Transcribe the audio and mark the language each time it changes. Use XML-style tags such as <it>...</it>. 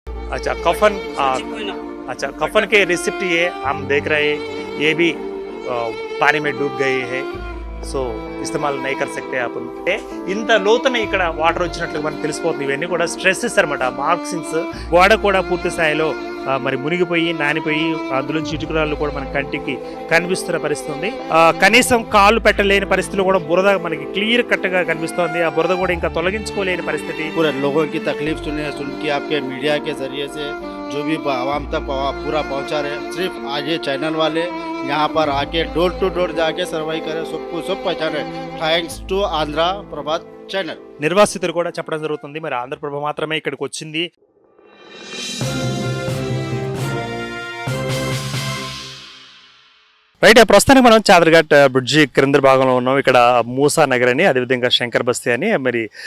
<hi>अच्छा कफन अच्छा कफन के रिसिप्ट ये हम देख रहे हैं ये भी पानी में डूब गए हैं సో ఇస్తమాల్ నై కర్ సక్తే ఆపన్</hi> <te>ఇంత లోతున ఇక్కడ వాటర్ వచ్చినట్లు మనకు తెలిసిపోతుంది ఇవన్నీ కూడా స్ట్రెస్సెస్ అన్నమాట మార్క్సింగ్స్ గోడ కూడా పూర్తి స్థాయిలో మరి మునిగిపోయి నానిపోయి అందులో చిటుకురాళ్ళు కూడా మన కంటికి కనిపిస్తున్న పరిస్థితి ఉంది కనీసం కాళ్ళు పెట్టలేని పరిస్థితులు కూడా బురద మనకి క్లియర్ కట్ గా కనిపిస్తుంది ఆ బురద కూడా ఇంకా తొలగించుకోలేని పరిస్థితి</te> <hi>पूरे लोगों की तकलीफ सुन के आपके मीडिया के जरिए से जो भी आवाम तक पूरा पहुंचा रहे सिर्फ आज ये चैनल वाले यहाँ पर आके डोर टू डोर जाके सर्वाई करे सबको सब पहचाने thanks to Andhra Prabha channel</hi> <te>నిర్వాసితులు కూడా చెప్పడం జరుగుతుంది మరి ఆంధ్రప్రభ మాత్రమే ఇక్కడికి వచ్చింది రైట్ ప్రస్తుతానికి మనం చాదర్ఘాట్ బ్రిడ్జి క్రింద భాగంలో ఉన్నాం ఇక్కడ మూసా నగర్ అని అదేవిధంగా శంకర్ బస్తీ అని మరి</te>